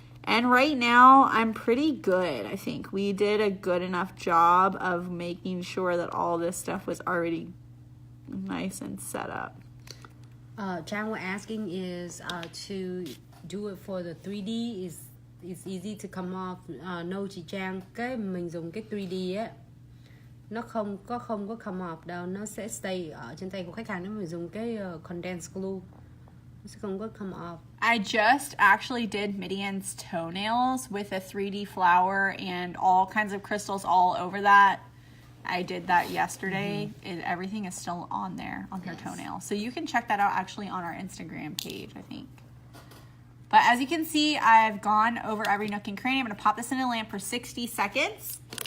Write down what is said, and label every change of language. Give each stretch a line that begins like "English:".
English: And right now I'm pretty good. I think we did a good enough job of making sure that all this stuff was already nice and set up. Trang was asking is to do it for the 3D is easy to come off.
Vietnamese: No chị Trang, cái mình dùng cái 3D á, nó không có
English: come off
Vietnamese: đâu, nó sẽ
English: stay
Vietnamese: ở trên tay của khách hàng nếu mình dùng cái condensed glue, nó sẽ không có come off.
English: I just actually did Midian's toenails with a 3D flower and all kinds of crystals all over that. I did that yesterday. Everything is still on there on her toenail. So you can check that out actually on our Instagram page, I think. But as you can see, I've gone over every nook and cranny. I'm going to pop this in a lamp for 60 seconds.